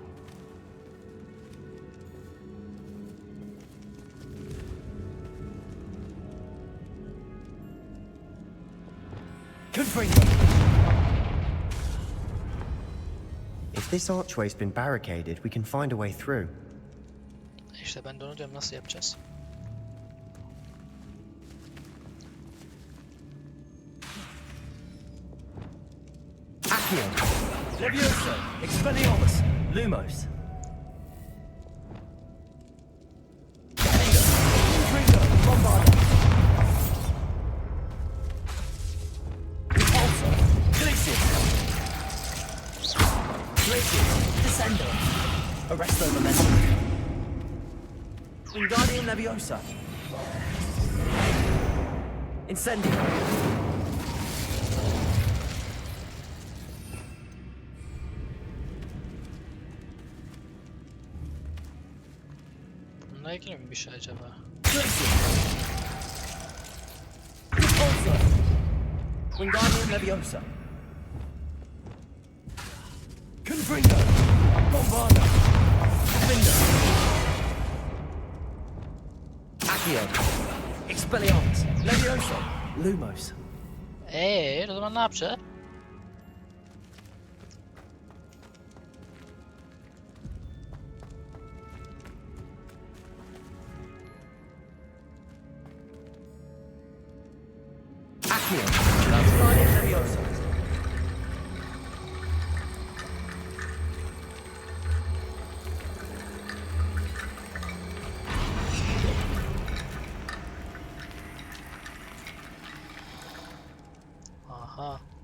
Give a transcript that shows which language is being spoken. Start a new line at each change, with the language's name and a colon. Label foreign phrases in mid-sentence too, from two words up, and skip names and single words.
Latin: Confringo.
English: If this archway's been barricaded, we can find a way through.
Turkish: İşte ben de onu diyorum, nasıl yapacağız?
Latin: Accio. Levioso. Expelliarmus. Lumos. Confringo. Bombarda. Repulsor. Glacius. Glacius. Descendo. Arresto momentum. Wingardium Leviosa. Incendio.
Turkish: Bununla ilgili mi bir şey acaba?
Latin: Repulsor. Wingardium Leviosa. Confringo. Bombarda. Defender. Accio. Expelliarmus. Leviosa. Lumos.
Turkish: O zaman ne yapacağız?
Latin: Accio. Wingardium Leviosa. Aha.